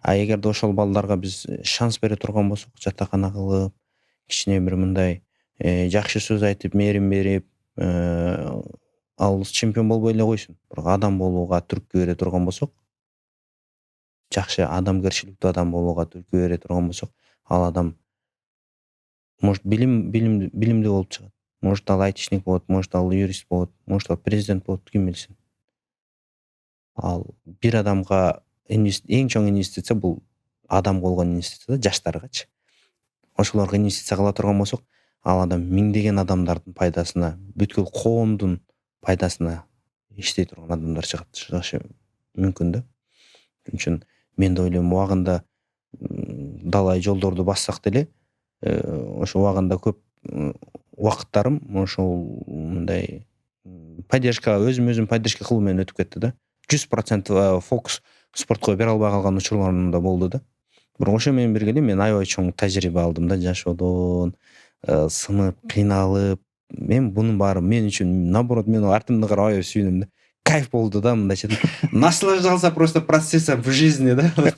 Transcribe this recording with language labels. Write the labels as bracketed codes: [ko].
[ky] А эгерде ошол балдарга биз шанс бере турган болсок, жатакана кылып, кичине бир мындай жакшы сөз айтып, мээрим берип, ал чемпион болбой эле койсун, бирок адам болууга түрткү бере турган болсок, жакшы адамгерчиликтүү адам болууга түрткү бере турган болсок, ал адам может билимдүү болуп чыгат. Может ал айтишник болот, может ал юрист болот, может ал президент болот, ким билсин. ал бир адамга эң чоң инвестиция бул адам болгон инвестиция да, жаштаргачы. Ошолорго инвестиция кыла турган болсок, ал адам миңдеген адамдардын пайдасына, бүткүл коомдун пайдасына иштей турган адамдар чыгышы мүмкүн да. Ошон үчүн мен да ойлойм, убагында далай жолдорду бассак деле, ошо убагында көп убакыттарым ошол мындай поддержка, өзүм поддержка кылуу менен өтүп кетти да. 100% фокус спортко бере албай калган учурларым да болду да. Бирок ошо менен бирге эле мен аябай чоң тажрыйба алдым да, жашоодон, сынып, кыйналып. Мен бунун баары мен үчүн, наоборот, мен артымдан карап аябай сүйүнөм да. Кайф болду да, мындайча [ru] наслаждался просто процессом в жизни, да.